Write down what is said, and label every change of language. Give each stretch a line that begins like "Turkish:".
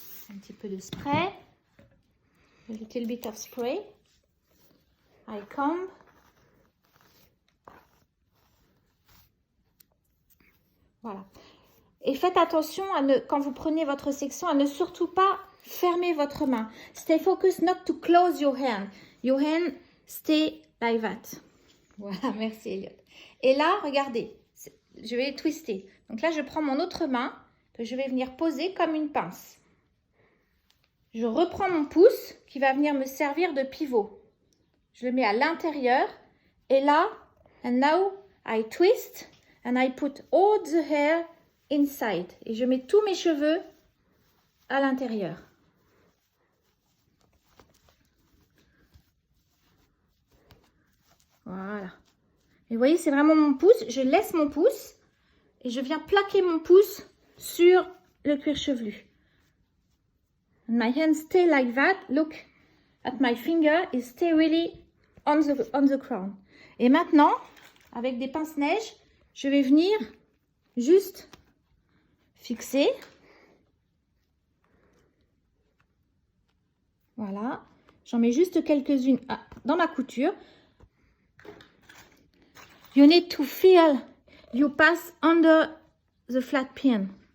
French: Un petit peu de spray.
English: A little bit of spray. I comb.
French: Voilà. Et faites attention quand vous prenez votre section à ne surtout pas fermer votre main.
English: Stay focused not to close your hand. Your hand stay like that.
French: Voilà, merci Elliot. Et là, regardez, je vais twister. Donc là, je prends mon autre main que je vais venir poser comme une pince. Je reprends mon pouce qui va venir me servir de pivot. Je le mets à l'intérieur. Et là,
English: and now I twist and I put all the hair inside.
French: Et je mets tous mes cheveux à l'intérieur. Voilà. Et vous voyez, c'est vraiment mon pouce. Je laisse mon pouce et je viens plaquer mon pouce sur le cuir chevelu.
English: And my hand stay like that. Look at my finger. It stay really on the crown.
French: Et maintenant, avec des pinces-neige, je vais venir juste fixer. Voilà. J'en mets juste quelques-unes dans ma couture.
English: You need to feel you pass under the flat pin.